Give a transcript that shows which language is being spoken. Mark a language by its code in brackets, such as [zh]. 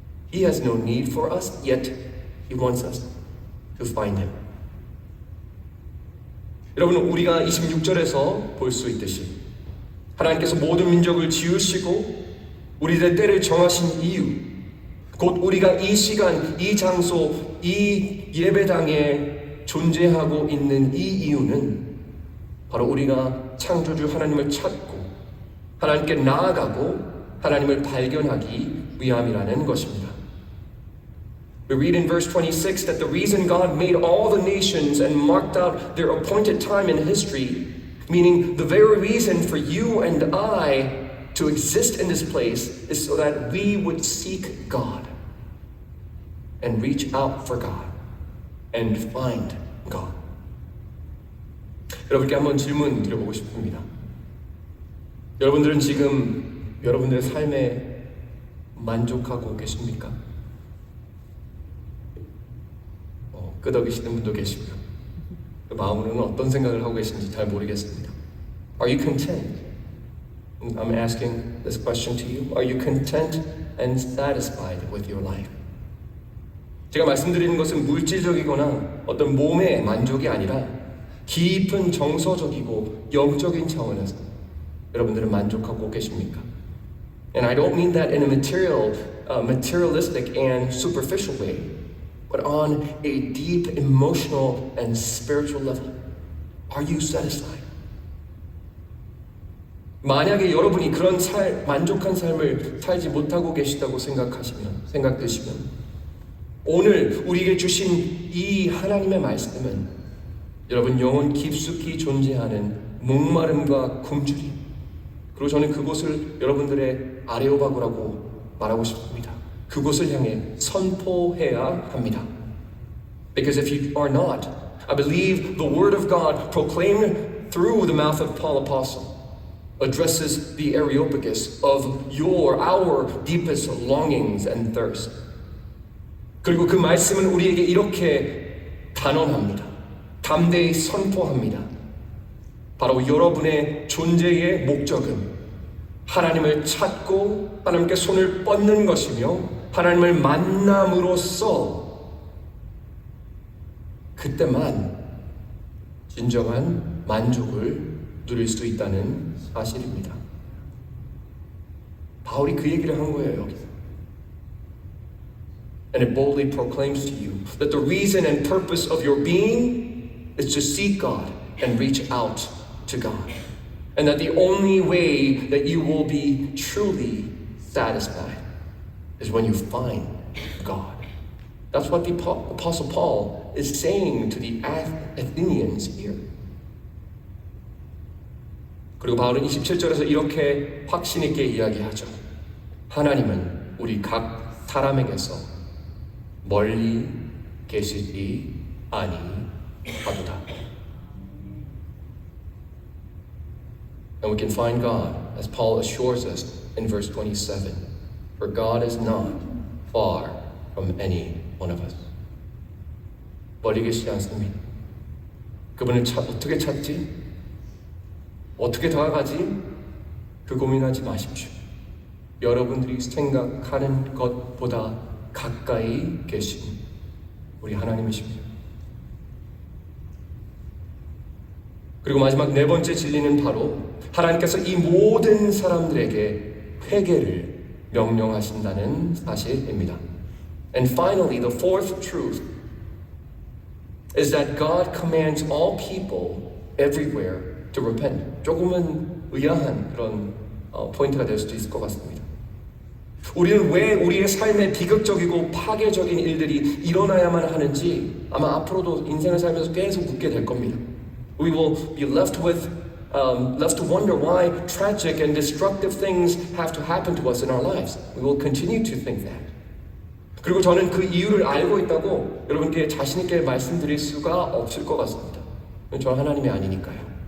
[en] He has no need for us, yet He wants us to find Him. [ko] 여러분, 우리가 26절에서 볼 수 있듯이 하나님께서 모든 민족을 지으시고 우리들의 때를 정하신 이유, 곧 우리가 이 시간, 이 장소, 이 예배당에 존재하고 있는 이 이유는 바로 우리가 창조주 하나님을 찾고 하나님께 나아가고 하나님을 발견하기 위함이라는 것입니다. [en] We read in verse 26 that the reason God made all the nations and marked out their appointed time in history, meaning the very reason for you and I to exist in this place, is so that we would seek God and reach out for God and find God. [ko] 여러분께 한번 질문 드려보고 싶습니다. 여러분들은 지금 여러분들의 삶에 만족하고 계십니까? 끄덕이시는 분도 계시고요. 그 마음으로는 어떤 생각을 하고 계신지 잘 모르겠습니다. [en] Are you content? I'm asking this question to you. Are you content and satisfied with your life? [ko] 제가 말씀드리는 것은 물질적이거나 어떤 몸의 만족이 아니라 깊은 정서적이고 영적인 차원에서 여러분들은 만족하고 계십니까? [en] And I don't mean that in a materialistic and superficial way, but on a deep emotional and spiritual level. Are you satisfied? [ko] 만약에 여러분이 그런 만족한 삶을 살지 못하고 계시다고 생각되시면 오늘 우리에게 주신 이 하나님의 말씀은 여러분 영혼 깊숙이 존재하는 목마름과 굶주림, 그리고 저는 그곳을 여러분들의 아레오바고라고 말하고 싶습니다. 그곳을 향해 선포해야 합니다. [en] Because if you are not, I believe the word of God proclaimed through the mouth of Paul Apostle addresses the Areopagus of our deepest longings and thirst. [ko] 그리고 그 말씀은 우리에게 이렇게 단언합니다. 담대히 선포합니다. 바로 여러분의 존재의 목적은 하나님을 찾고 하나님께 손을 뻗는 것이며 하나님을 만남으로써 그때만 진정한 만족을 누릴 수 있다는 사실입니다. 바울이 그 얘기를 한 거예요, 여기서. [en] And it boldly proclaims to you that the reason and purpose of your being is to seek God and reach out to God. And that the only way that you will be truly satisfied is when you find God. That's what the Apostle Paul is saying to the Athenians here. [ko] 그리고 바울은 27절에서 이렇게 확신 있게 이야기하죠. 하나님은 우리 각 사람에게서 멀리 계시지 아니하도다. [en] And we can find God, as Paul assures us in verse 27, for God is not far from any one of us. [ko] 멀리 계시지 않습니다. 그분을 어떻게 찾지? 어떻게 다가가지? 그 고민하지 마십시오. 여러분들이 생각하는 것보다 가까이 계신 우리 하나님이십니다. 그리고 마지막 네 번째 진리는 바로 하나님께서 이 모든 사람들에게 회개를 명령하신다는 사실입니다. [en] And finally, the fourth truth is that God commands all people everywhere to repent. [ko] 조금은 의아한 그런 포인트가 될 수도 있을 것 같습니다. 우리는 왜 우리의 삶에 비극적이고 파괴적인 일들이 일어나야만 하는지 아마 앞으로도 인생을 살면서 계속 묻게 될 겁니다. [en] We will be left to wonder why tragic and destructive things have to happen to us in our lives. We will continue to think that. [ko] 그리고 저는 그 이유를 알고 있다고 여러분께 자신 있게 말씀드릴 수가 없을 것 같습니다. 저는 하나님이 아니니까요.